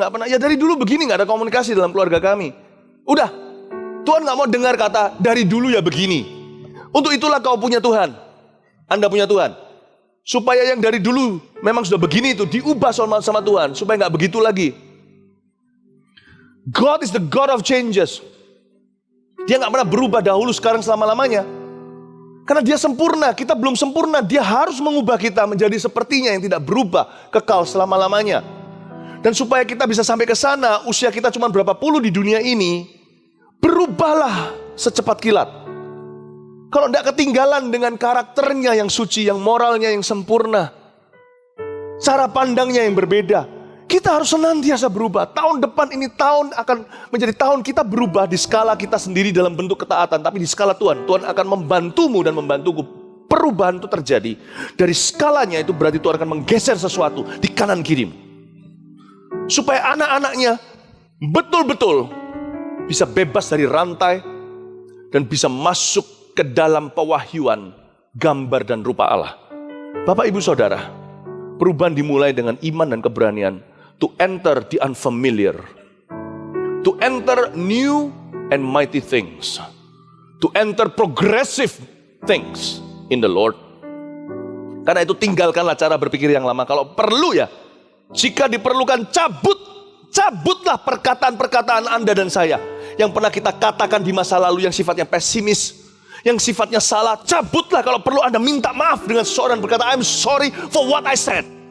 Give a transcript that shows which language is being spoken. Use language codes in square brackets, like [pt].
[id] Gak pernah, ya dari dulu begini, gak ada komunikasi dalam keluarga kami. Udah, Tuhan gak mau dengar kata dari dulu ya begini. Untuk itulah kau punya Tuhan. Anda punya Tuhan. Supaya yang dari dulu memang sudah begini itu diubah sama Tuhan. Supaya gak begitu lagi. [en] God is the God of changes. [id] Dia gak pernah berubah dahulu, sekarang, selama-lamanya. Karena dia sempurna, kita belum sempurna. Dia harus mengubah kita menjadi sepertinya yang tidak berubah, kekal selama-lamanya. Dan supaya kita bisa sampai ke sana, usia kita cuma berapa puluh di dunia ini, berubahlah secepat kilat. Kalau tidak ketinggalan dengan karakternya yang suci, yang moralnya yang sempurna, cara pandangnya yang berbeda. Kita harus senantiasa berubah. Tahun depan ini tahun akan menjadi tahun kita berubah di skala kita sendiri dalam bentuk ketaatan. Tapi di skala Tuhan, Tuhan akan membantumu dan membantuku. Perubahan itu terjadi. Dari skalanya itu berarti Tuhan akan menggeser sesuatu di kanan kirimu. Supaya anak-anaknya betul-betul bisa bebas dari rantai dan bisa masuk ke dalam pewahyuan gambar dan rupa Allah. Bapak, Ibu, Saudara, perubahan dimulai dengan iman dan keberanian. [en] to enter the unfamiliar, to enter new and mighty things, to enter progressive things in the Lord. [id] Karena itu tinggalkanlah cara berpikir yang lama. Kalau perlu ya, jika diperlukan cabutlah perkataan-perkataan Anda dan saya yang pernah kita katakan di masa lalu yang sifatnya pesimis, yang sifatnya salah. Cabutlah kalau perlu. Anda minta maaf dengan seseorang, berkata, [en] I'm sorry for what I said.